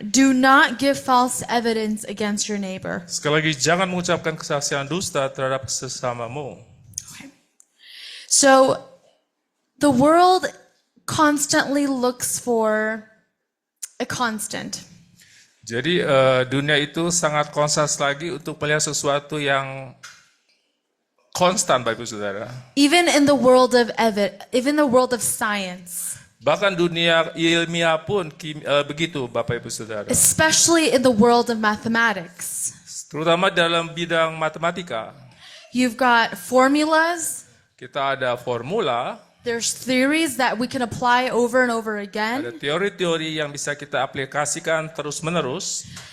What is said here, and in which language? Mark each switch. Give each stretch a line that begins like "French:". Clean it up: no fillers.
English: Do not give false evidence against your neighbor.
Indonesian: Sekali lagi, jangan mengucapkan kesaksian dusta terhadap sesamamu.
English: So the world constantly looks for a constant.
Indonesian: Jadi dunia itu sangat konstan lagi untuk melihat sesuatu yang konstan, Bapak Ibu Saudara.
English: Even in the world of even the world of science,
Indonesian: Bahkan dunia ilmiah pun begitu, Bapak Ibu Saudara.
English: especially in the world of mathematics.
Indonesian: Terutama dalam bidang matematika.
English: You've got formulas,
Indonesian: Kita ada formula,
English: there's theories that we can apply over and over
Indonesian: ada
English: again.
Indonesian: teori-teori yang bisa kita aplikasikan terus-menerus.